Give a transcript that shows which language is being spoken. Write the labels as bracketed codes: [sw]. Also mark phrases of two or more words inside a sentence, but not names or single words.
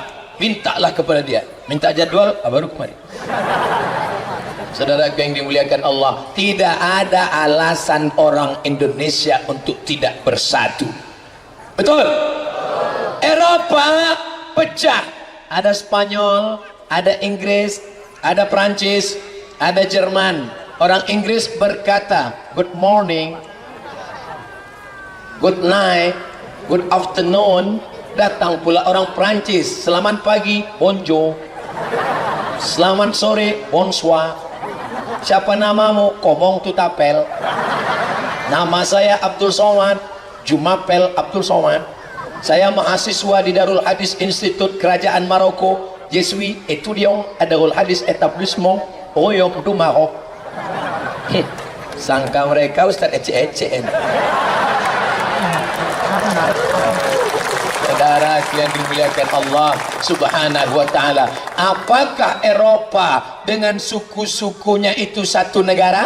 [id] Mintalah kepada dia, minta jadwal baru kemari. Saudara yang dimuliakan Allah, tidak ada alasan orang Indonesia untuk tidak bersatu. Betul? Eropa pecah, ada Spanyol, ada Inggris, ada Prancis, ada Jerman. Orang Inggris berkata [en] good morning, good night, good afternoon. [id] Datang pula orang Prancis, selamat pagi, bonjour, selamat sore, bonsoir. Siapa namamu? [fr] Komong Tutapel. [id] Nama saya Abdul Somad, Jumapel Abdul Somad. Saya mahasiswa di Darul Hadis Institut Kerajaan Maroko. [fr] Je suis étudiant à Darul Hadis Établissement Royaume du Maroc. [id] Sangka mereka Ustaz ece-ece. Saudara yang dimuliakan Allah [ar] سبحانه وتعالى, [id] apakah Eropa dengan suku-sukunya itu satu negara?